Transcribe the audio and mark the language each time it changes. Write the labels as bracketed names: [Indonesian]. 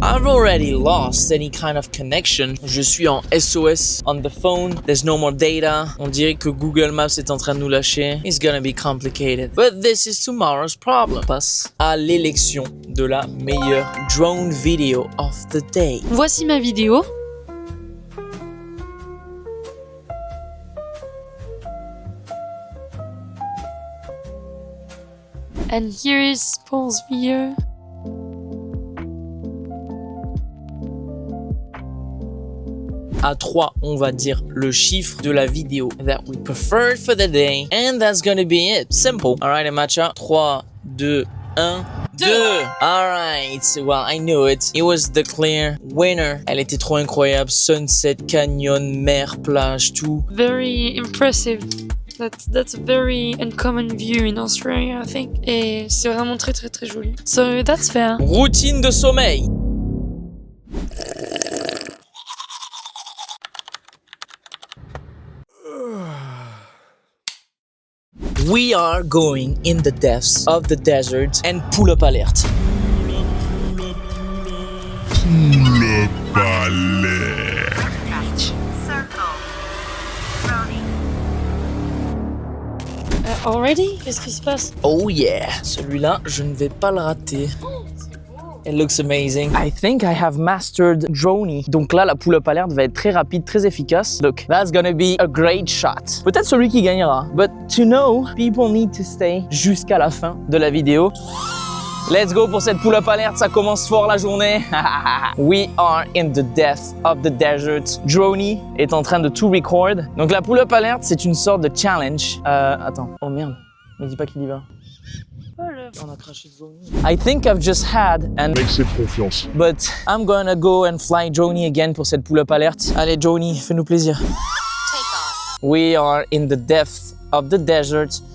[English] I've already lost any kind of connection. [French] Je suis en SOS [English] on the phone. There's no more data. [French] On dirait que Google Maps est en train de nous lâcher. [English] It's gonna be complicated. But this is tomorrow's problem. [French] On passe à l'élection de la meilleure [English] drone video of the day. [French] Voici ma vidéo. [English] And here is Paul's video. [French] À 3, on va dire le chiffre de la vidéo [English] that we preferred for the day. And that's gonna be it. Simple. Alright, Matcha. 3, 2, 1. 2. Alright. Well, I knew it. It was the clear winner. [French] Elle était trop incroyable. Sunset, canyon, mer, plage, tout. [English] Very impressive. That's a very uncommon view in Australia, I think. [French] Et c'est vraiment très très très joli. [English] So that's fair. [French] Routine de sommeil. [English] We are going in the depths of the desert and pull up alert. Pull up alert. Circle. Brony. Already? [French] Qu'est-ce qui se passe? Oh yeah, celui-là, je ne vais pas le rater. [English] It looks amazing. I think I have mastered Droney. [French] Donc là, la pull-up alert va être très rapide, très efficace. [English] Look, that's gonna be a great shot. [French] Peut-être celui qui gagnera. [English] But to know, people need to stay [French] jusqu'à la fin de la vidéo. [English] Let's go [French] pour cette pull-up alert, ça commence fort la journée. [English] We are in the depth of the desert. [French] Droney est en train de tout record. Donc la pull-up alert, c'est une sorte de challenge. Attends, oh merde, me dis pas qu'il y va. On a craché Droney. [English] I think I've just had an... [French] Mec, c'est confiance. [English] But I'm gonna go and fly Droney again [French] pour cette pull-up alert. Allez Droney, fais-nous plaisir. [English] Take off. We are in the depth of the desert.